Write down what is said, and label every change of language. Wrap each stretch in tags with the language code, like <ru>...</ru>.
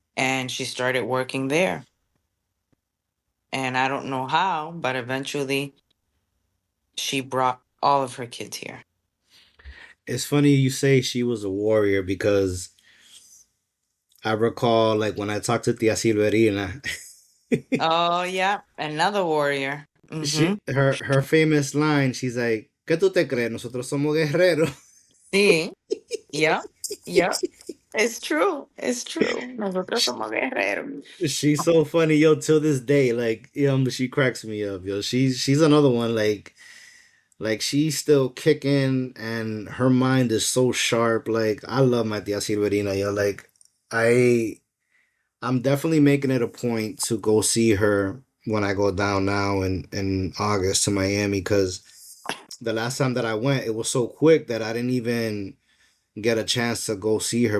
<en>and she started working there. And I don't know how, but eventually she brought all of her kids here. It's funny you say she was a warrior because I recall like when I talked to Tia Silverina, Oh, yeah. Another warrior. Mm-hmm. her famous line, she's like,</en> <es>¿Qué tú te crees? Nosotros somos guerreros. Sí.</es> <en>Yep. Yep. It's true. It's true.</en> <es>Nosotros somos guerreros.</es> <en>She's so funny, yo, till this day. Like, she cracks me up, yo. She's another one, like she's still kicking and her mind is so sharp. Like, I love my Tia Silverina, yo. Like, I I'm definitely making it a point to go see her when I go down now in August to Miami because the last time that I went, it was so quick that I didn't even get a chance to go see her.</en>